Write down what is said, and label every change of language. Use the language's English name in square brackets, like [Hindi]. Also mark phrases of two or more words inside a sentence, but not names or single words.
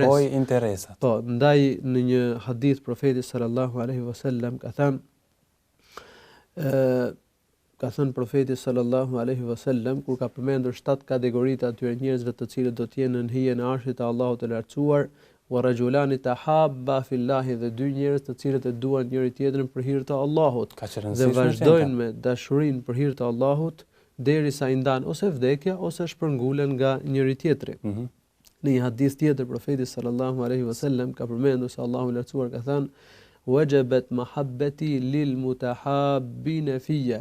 [Albanian] Largoj interesat. Po, ndaj në një hadith profeti [Arabic] صلى الله عليه وسلم [Albanian] ka thënë profeti [Arabic] صلى الله عليه وسلم [Albanian] kur ka përmendur 7 kategoritë atyre njerëzve të cilët do të jenë në hijen e arshit të Allahut të lartësuar, [Arabic] ورجلان تحابا في الله, [Albanian] dhe 2 njerëz të cilët e duan njëri tjetrin për hir të Allahut dhe vazhdojnë me dashurinë për hir të Allahut derisa I ndan ose vdekja ose shpërngulen nga njëri tjetri. Në një hadith tjetër profeti [Arabic] صلى الله عليه وسلم [Albanian] ka përmendur se Allahu I lartësuar ka thënë: [Arabic] "وجبت محبتي للمتحابين فيّ."